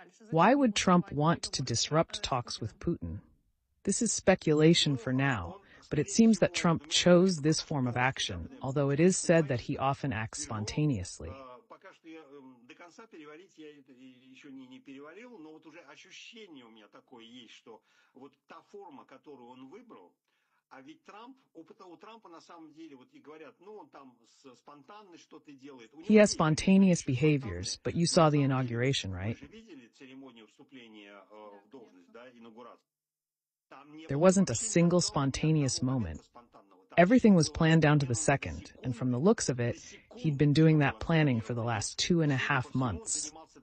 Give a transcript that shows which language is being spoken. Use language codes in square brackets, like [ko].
[en] Why would Trump want to disrupt talks with Putin? This is speculation for now, but it seems that Trump chose this form of action, although it is said that he often acts spontaneously. [ru] Пока что я до конца переварить я это еще не переварил, но вот уже ощущение у меня такое есть, что вот та форма, которую он выбрал, а ведь у Трампа на самом деле, вот и говорят, ну он там спонтанно что-то делает. [en] He has spontaneous behaviors, but you saw the inauguration, right? [ru] Вы же видели церемонию вступления в должность, да, инаугурации? [en] There wasn't a single spontaneous moment. Everything was planned down to the second, and from the looks of it, he'd been doing that planning for the last 2.5 months.